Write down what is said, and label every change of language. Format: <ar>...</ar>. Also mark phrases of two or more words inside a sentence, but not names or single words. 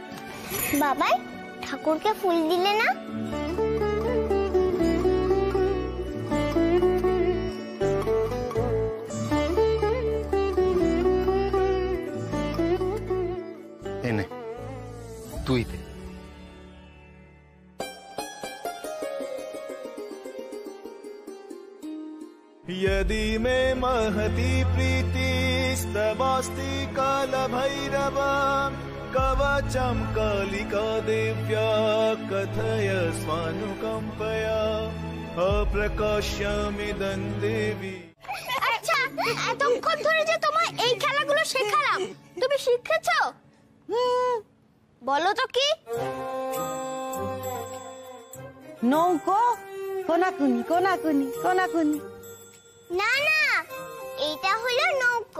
<bn>বাবাই, ঠাকুরকে ফুল দিলে না? এনে তুই দে।</bn> <sa>यदि मे महती प्रीतिस्तवास्ति कालभैरव कवचं कालिका देव्या कथय स्वानुकम्पया अप्रकाश्यमिदं देवी।</sa> <bn>আচ্ছা, এতক্ষণ ধরে যে তোমার এই খেলাগুলো শেখালাম, তুমি শিখেছো? বলো তো কি? নৌকো, কোনাকুনি কোনাকুনি কোনাকুনি। না না, এইটা হলো নৌকো।</bn>